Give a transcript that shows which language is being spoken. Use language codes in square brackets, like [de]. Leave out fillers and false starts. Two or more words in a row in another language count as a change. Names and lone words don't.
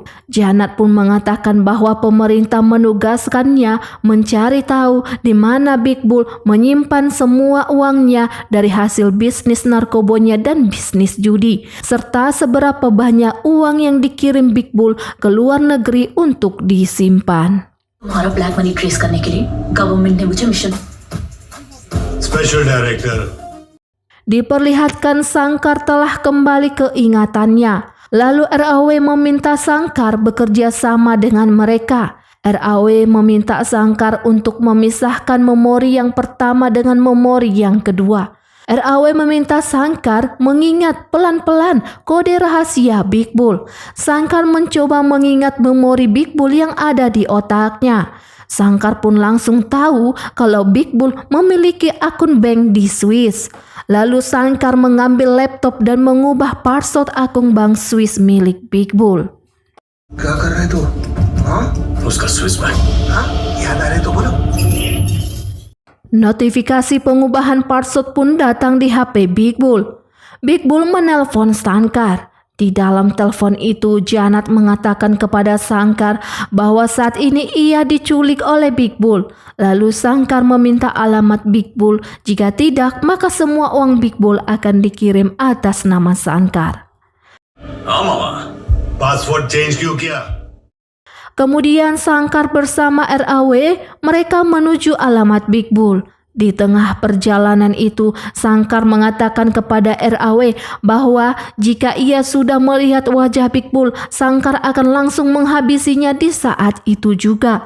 [id] Janat pun mengatakan bahwa pemerintah menugaskannya mencari tahu di mana Big Bull menyimpan semua uangnya dari hasil bisnis narkobonya dan bisnis judi, serta seberapa banyak uang yang dikirim Big Bull ke luar negeri untuk disimpan. [hi] तुम्हारा [en] black money trace [hi] करने के लिए गवर्नमेंट ने मुझे मिशन [en] special director [id] Diperlihatkan Sangkar telah kembali ke ingatannya. Lalu RAW meminta Sangkar bekerja sama dengan mereka. RAW meminta Sangkar untuk memisahkan memori yang pertama dengan memori yang kedua. RAW meminta Sangkar mengingat pelan-pelan kode rahasia Big Bull. Sangkar mencoba mengingat memori Big Bull yang ada di otaknya. Sangkar pun langsung tahu kalau Big Bull memiliki akun bank di Swiss. Lalu Sangkar mengambil laptop dan mengubah password akun bank Swiss milik Big Bull. [hi] क्या कर रहा है तू? हाँ? उसका [en] Swiss bank [hi] हाँ? याद आ रहा है तो बोलो. [id] Notifikasi pengubahan password pun datang di HP Big Bull. Big Bull menelpon Sangkar. Di dalam telepon itu, Janat mengatakan kepada Sangkar bahwa saat ini ia diculik oleh Big Bull. Lalu Sangkar meminta alamat Big Bull. Jika tidak, maka semua uang Big Bull akan dikirim atas nama Sangkar. [hi] हाँ मामा [en] password change [hi] क्यों किया [id] Kemudian Sangkar bersama RAW mereka menuju alamat Big Bull. Di tengah perjalanan itu, Sangkar mengatakan kepada RAW bahwa jika ia sudah melihat wajah Big Bull, Sangkar akan langsung menghabisinya di saat itu juga.